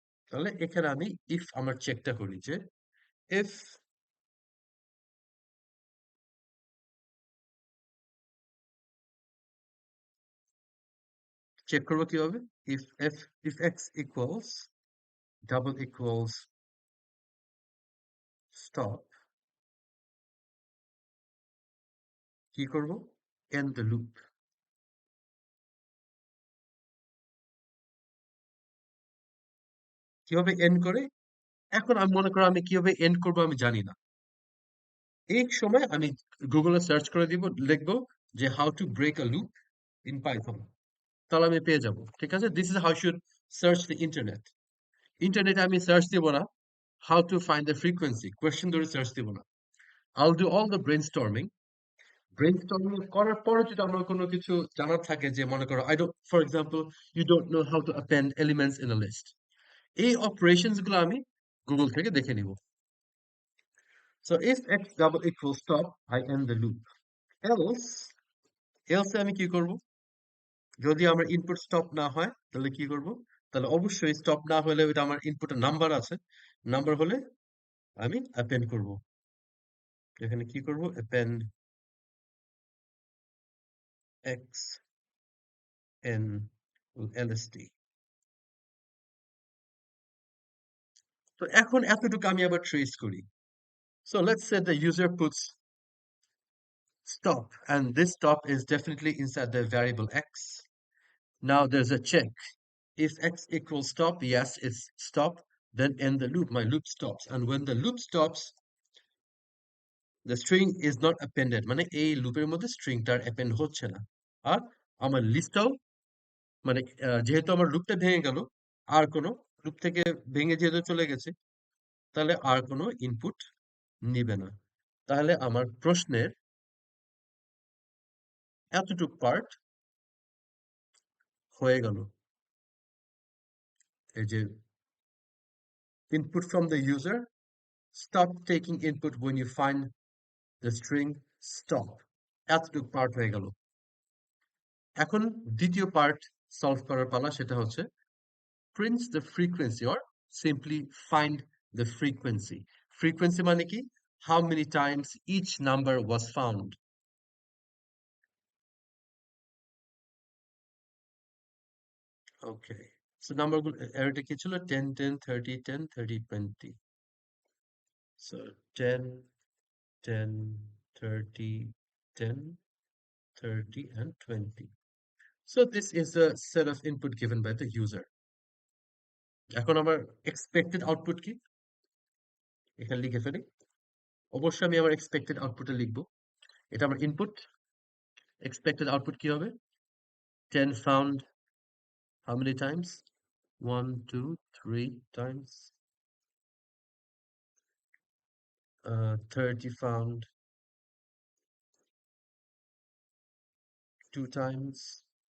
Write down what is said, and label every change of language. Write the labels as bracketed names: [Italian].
[Bangla] তাহলে এখানে আমি ইফ আমার চেকটা করি যে ইফ চেক করবো কিভাবে? [English] if x equals double equals stop, কি করব? end the loop. [Bangla] কিভাবে এন্ড করে? এখন আমি মনে করো আমি কিভাবে এন্ড করবো আমি জানি না। এই সময় আমি গুগলে সার্চ করে দিব, লিখবো যে [English] How to break a loop in Python. [Bangla] তাহলে আমি পেয়ে যাব। ঠিক আছে? [English] This is how should search the internet. [Bangla] ইন্টারনেটে আমি সার্চ দিব না [English] how to find the frequency, [Bangla] question ধরে সার্চ দিব না। [English] I'll do all the brainstorming [Bangla] করার পরে যদি আমার কোনো কিছু জানার থাকে, যে মনে করো [English] I don't, for example, you don't know how to append elements in a list, [Bangla] এই অপারেশনস গুলো আমি গুগল থেকে দেখে নিব। [English] So if x double equals stop, I end the loop. [Bangla] else else আমি কি করব? যদি আমার ইনপুট স্টপ না হয় তাহলে কি করব? তাহলে অবশ্যই স্টপ না হলে ওটা আমার ইনপুটের নাম্বার আছে, নাম্বার হলে আমি অ্যাপেন্ড করব। এখানে কি করব? Append x n lst। তো এখন এতটুকু আমি আবার ট্রেস করি। [English] So let's say the user puts stop, and this stop is definitely inside the variable x. Now there's a check. If x equals stop, yes, it's stop, then end the loop. My loop stops. And when the loop stops, the string is not appended. [Bangla] মানে এই লুপের মধ্যে স্ট্রিংটার append হচ্ছে না। আর আমার লিস্টটাও, মানে যেহেতু আমার লুপটা ভেঙে গেল, আর কোনো লুপ থেকে ভেঙে যেহেতু চলে গেছে, তাহলে আর কোনো ইনপুট নিবে না। তাহলে আমার প্রশ্নের এতটুক পার্ট হয়ে গেল। [English] এই যে input from the user, stop taking input when you find the string stop, [Bangla] এতটুক পার্ট হয়ে গেল। এখন দ্বিতীয় পার্ট সলভ করার পালা, সেটা হচ্ছে [English] print the frequency or simply find the frequency. [Bangla] Frequency মানে কি? [English] How many times each number was found. [Bangla] Okay, so নাম্বারগুলো অ্যারেটা কি ছিল? 10 10 30 10 30 20। [English] So 10 10 30 10 30 and 20. So this is a set of input given by the user. [Bangla] এখন আমার expected output কি? এখানে লিখে ফেলি। অবশ্যই আমি আমার expected output লিখবো। এটা আমার input। Expected output কি হবে? [English] 10 found how many times? 1 2 3 times. 30 found 2 times.